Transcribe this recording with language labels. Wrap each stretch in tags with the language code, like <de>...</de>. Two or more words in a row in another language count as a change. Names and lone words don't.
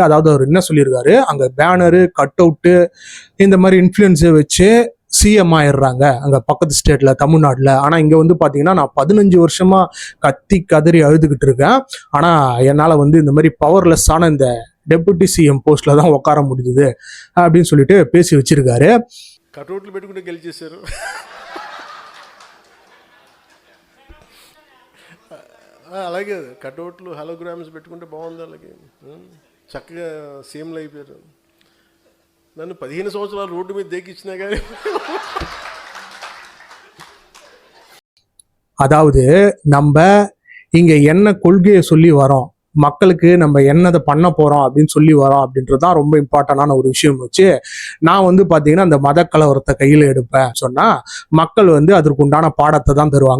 <ta>அதாவது அவர் என்ன சொல்லியிருக்காரு, அங்க பேனரு,</ta> <en>cut outu,</en> <ta>இந்த மாதிரி இன்ஃப்ளூயன்ஸை வச்சு சிஎம் ஆயிடுறாங்க அங்க பக்கத்து ஸ்டேட்ல, தமிழ்நாட்டுல. ஆனா இங்க வந்து பாத்தீங்கன்னா நான் 15 வருஷமா கத்தி கதறி அழுதுகிட்டு இருக்கேன், ஆனா என்னால வந்து இந்த மாதிரி பவர்லெஸ் ஆன இந்த</ta> <en>deputy CM postla</en> <ta>தான் உட்கார முடியுது அப்படின்னு சொல்லிட்டு பேசி வச்சிருக்காரு.</ta> <te>కటౌట్లు పెట్టుకుంటే గెలిచేశారు. అలాగే కటౌట్లు హలోగ్రామ్స్ పెట్టుకుంటే బాగుంది, అలాగే చక్కగా సీఎంలు అయిపోయారు. నన్ను 15 సంవత్సరాలు రోడ్డు మీద దేకిచ్చినా కానీ.</te> <ta>அதாவது நம்ம இங்க என்ன கொள்கையை சொல்லி வரோம், மக்களுக்கு நம்ம என்னதை பண்ண போறோம் அப்படின்னு சொல்லி வரோம் அப்படின்றதுதான் ரொம்ப இம்பார்ட்டன்டான ஒரு விஷயம் வச்சு நான் வந்து பாத்தீங்கன்னா அந்த மத கலவரத்தை கையில எடுப்பேன் சொன்னா மக்கள் வந்து அதற்கு உண்டான பாடத்தை தான் தருவாங்க.</ta>